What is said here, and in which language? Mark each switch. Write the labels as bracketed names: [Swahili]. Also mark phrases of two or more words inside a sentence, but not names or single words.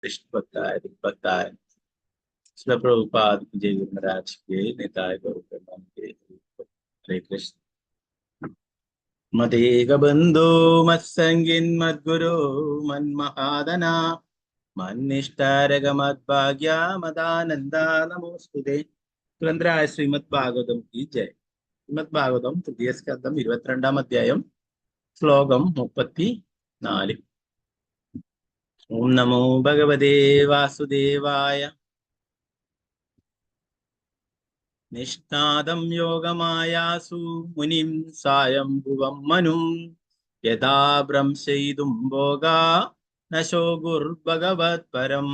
[Hindi] कृष्ण भक्ताय भक्ताय श्रील प्रभुपाद की जय महाराज के निताय गौर के हरे कृष्ण। [Sanskrit] मदेग बंधो मत्संगिन मद्गुरो मन्महादना मन्निष्ठारग मद्भाग्या मदानंदा नमोस्तुते। [Malayalam] തുരന്തരായ ശ്രീമദ് ഭാഗവതം [Hindi] की जय। [Malayalam] ശ്രീമദ് ഭാഗവതം തൃതീയ സ്കന്ധം 22-ാം അധ്യായം ശ്ലോകം 34. [Sanskrit] ഓം നമോ ഭഗവതേ വാസുദേവായ നിഷ്ണാദം യോഗമായാസു മുനിം സായംഭുവം മനും യഥാ ഭ്രംശയിതും ഭോഗാ നശോ ഗുർഭഗവത് പരം.